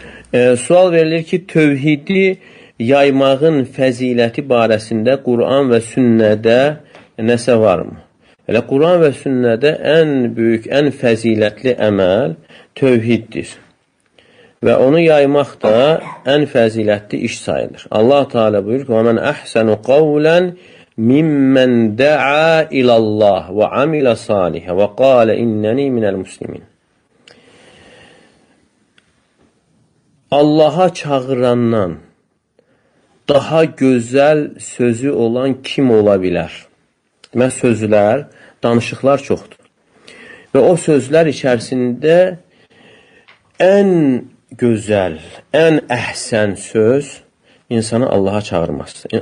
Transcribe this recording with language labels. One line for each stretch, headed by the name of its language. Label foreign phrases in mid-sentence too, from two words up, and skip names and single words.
Azerbaijani: Sual verilir ki, tövhidi yaymağın fəziləti barəsində Quran və sünnədə nəsə varmı? Elə Quran və sünnədə ən böyük, ən fəzilətli əməl tövhiddir. Və onu yaymaq da ən fəzilətli iş sayılır. Allah Teala buyurur ki,
Arabic: وَمَنْ أَحْسَنُ قَوْلًا مِمَّنْ دَعَا إِلَى اللّٰهِ وَعَمِلَ صَالِحًا وَقَالَ إِنَّنِي مِنَ الْمُسْلِمِينَ.
Azerbaijani: Allaha çağırandan daha gözəl sözü olan kim ola bilər? Demək, sözlər, danışıqlar çoxdur. Və o sözlər içərisində ən gözəl, ən əhsən söz insanı Allaha çağırması.